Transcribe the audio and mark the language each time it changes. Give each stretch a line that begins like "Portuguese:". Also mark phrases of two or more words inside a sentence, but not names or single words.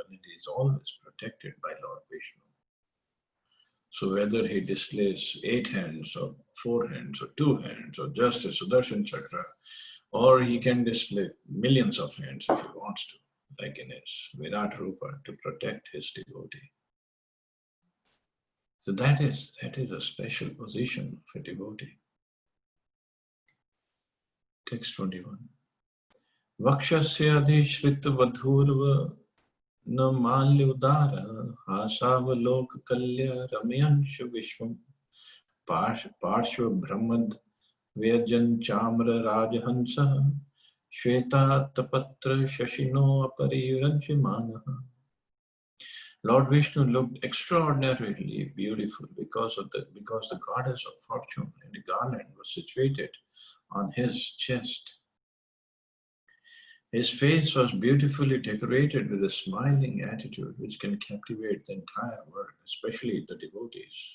English: It is always protected by Lord Vishnu. So whether he displays 8 hands or 4 hands or 2 hands or just a Sudarshan Chakra Or he can display millions of hands if he wants to, like in his Virat Rupa, to protect his devotee. So that is a special position of a devotee. Text 21.
Sanskrit: Vakshasya adhishrita vadhurva na malya udara hasavalok kalya ramyansha vishwam parshva brahmad Vyajan Chamra Rajahansa Shweta Tapatra Shashino Aparirajamana.
English: Lord Vishnu looked extraordinarily beautiful because the goddess of fortune and the garland was situated on his chest. His face was beautifully decorated with a smiling attitude which can captivate the entire world, especially the devotees.